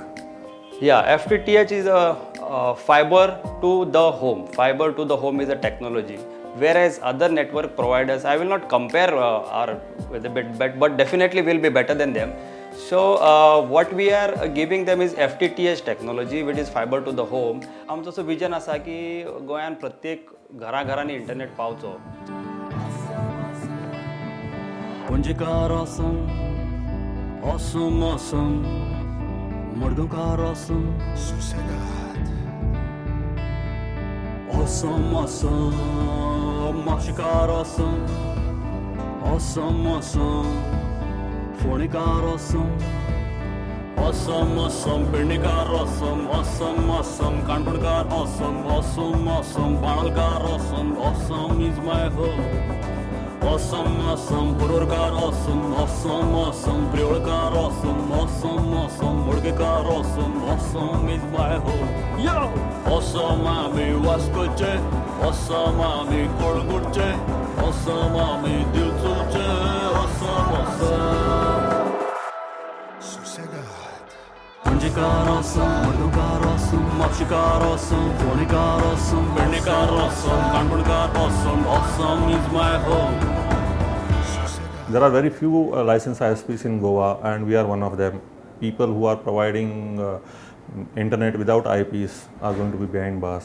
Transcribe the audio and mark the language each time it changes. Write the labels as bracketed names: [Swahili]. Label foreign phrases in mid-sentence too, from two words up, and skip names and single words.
[English] Yeah, FTTH is a fiber to the home. Fiber to the home is a technology. Whereas other network providers, I will not compare with a bit, but definitely will be better than them. So what we are giving them is FTTH technology, which is fiber to the home. [Konkani] आमचो असो विजन आसा की गोंयान प्रत्येक घरांनी इंटरनेट पावचो. पणजेकार आसूं, [English] awesome awesome, [Konkani] मडगांवकार आसूं, सुसेगाद. [English] Awesome awesome, [Konkani] म्हापशेकार आसूं, [English] awesome awesome, [Konkani] फोंडेकार आसूं, [English] awesome awesome, पेडणेकार awesome, awesome awesome, काणकोणकार awesome, awesome awesome, बाळालकार awesome, awesome is my home. Awesome awesome, पुरोरकार awesome, awesome awesome, प्रियोळकार awesome, awesome awesome, मोडगेकार awesome, awesome is my home. Yo! [Konkani] Awesome आमी वास्कोचे, awesome आमी कोळगूटचे, awesome आमी दिवचलचे, [English] awesome awesome. सुसेगाद. पणजेकार awesome, मडगांवकार awesome, म्हापशेकार awesome, फोंडेकार awesome, पेडणेकार awesome, काणकोणकार awesome, awesome is my home. There are very few licensed ISPs in Goa, and we are one of them. People who are providing internet without IPs are going to be behind bars.